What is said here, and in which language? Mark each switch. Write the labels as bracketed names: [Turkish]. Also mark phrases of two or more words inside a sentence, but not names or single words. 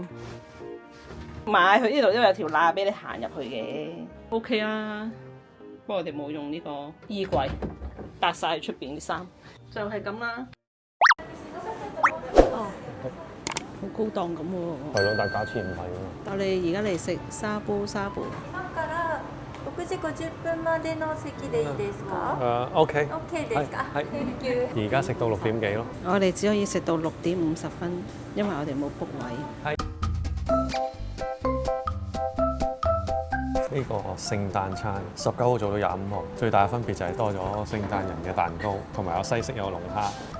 [Cantonese] 買佢呢度都有條罅俾你行入去嘅。OK 啦，不過我哋冇用呢個衣櫃，搭晒出邊啲衫，就係咁啦。好高檔咁喎，係咯，但係價錢唔係喎。但係你而家嚟食沙煲。 [Japanese] 今から6時50分までの席でいいですか？OK ですか？ [Cantonese] 係。而家食到6點幾咯。我哋只可以食到6點50分，因為我哋冇 book 位。呢呢個聖誕餐，19號做到25號，最大嘅分別就係多咗聖誕人嘅蛋糕，同埋有西式有龍蝦。